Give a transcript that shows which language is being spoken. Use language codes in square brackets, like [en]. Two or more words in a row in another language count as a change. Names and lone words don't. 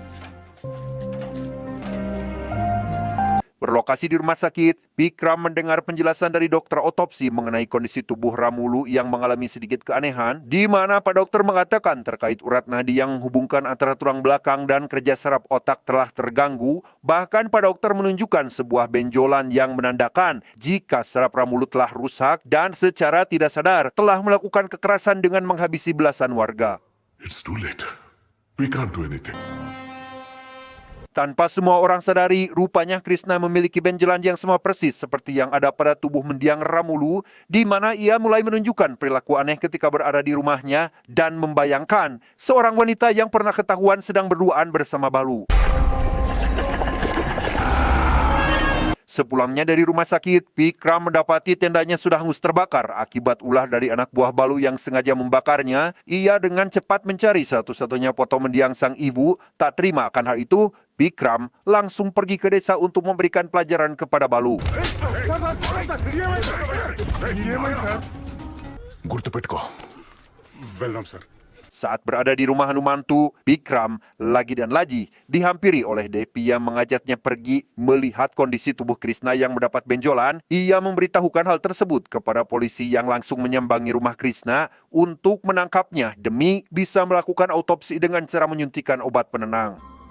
[id] Berlokasi di rumah sakit, Pikram mendengar penjelasan dari dokter otopsi mengenai kondisi tubuh Ramulu yang mengalami sedikit keanehan, di mana Pak Dokter mengatakan terkait urat nadi yang menghubungkan antara tulang belakang dan kerja saraf otak telah terganggu. Bahkan Pak Dokter menunjukkan sebuah benjolan yang menandakan jika saraf Ramulu telah rusak dan secara tidak sadar telah melakukan kekerasan dengan menghabisi belasan warga. [en] It's too late. We can't do anything. [id] Tanpa semua orang sadari, rupanya Krishna memiliki benjolan yang sama persis seperti yang ada pada tubuh mendiang Ramulu, di mana ia mulai menunjukkan perilaku aneh ketika berada di rumahnya dan membayangkan seorang wanita yang pernah ketahuan sedang berduaan bersama Balu. Sepulangnya dari rumah sakit, Pikram mendapati tendanya sudah hangus terbakar akibat ulah dari anak buah Balu yang sengaja membakarnya. Ia dengan cepat mencari satu-satunya foto mendiang sang ibu. Tak terima akan hal itu, Pikram langsung pergi ke desa untuk memberikan pelajaran kepada Balu. [te] గుర్తుపెట్టుకో. వెళ్దాం సార్. [id] Saat berada di rumah Hanumantu, Pikram lagi dan lagi dihampiri oleh Depi yang mengajaknya pergi melihat kondisi tubuh Krishna yang mendapat benjolan. Ia memberitahukan hal tersebut kepada polisi yang langsung menyambangi rumah Krishna untuk menangkapnya demi bisa melakukan autopsi dengan cara menyuntikkan obat penenang.